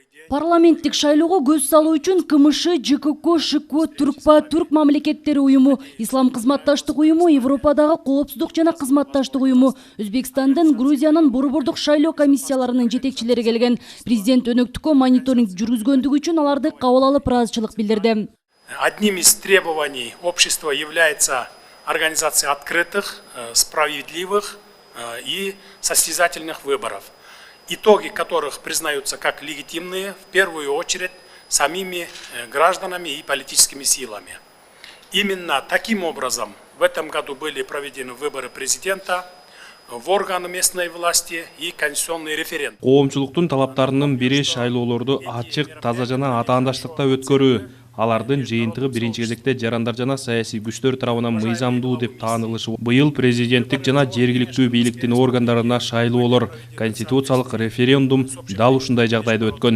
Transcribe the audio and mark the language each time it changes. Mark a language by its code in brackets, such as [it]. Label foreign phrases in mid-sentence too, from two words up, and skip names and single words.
[ky] Парламенттик шайлоого көз салуу үчүн КМШ, ЖКК, ШК, Түркпа, Түрк мамлекеттери уюму, Ислам кызматташтык уюму, Европадагы коопсуздук жана кызматташтык уюму, Өзбекстандын, Грузиянын борбордук шайлоо комиссияларынын жетекчилери келген. Президент өнөктүккө мониторинг жүргүзгөндүгү үчүн аларды кабыл алып ыраазычылык билдирди. [ru] Одним из требований общества является организация открытых, справедливых и состязательных выборов, итоги которых признаются как легитимные, в первую очередь, самими гражданами и политическими силами. Именно таким образом в этом году были проведены выборы президента, в органы местной власти и конституционный референдум. [ky] Коомчулуктун талаптарынын бири шайлоолорду ачык, таза жана атаандаштыкта өткөрүү. Алардын жыйынтыгы биринчи кезекте жарандар жана саясий күчтөр тарабынан мыйзамдуу деп таанылышы. Быйыл президенттик жана жергиликтүү бийликтин органдарына шайлоолор, конституциялык референдум дал ушундай жагдайда өткөн.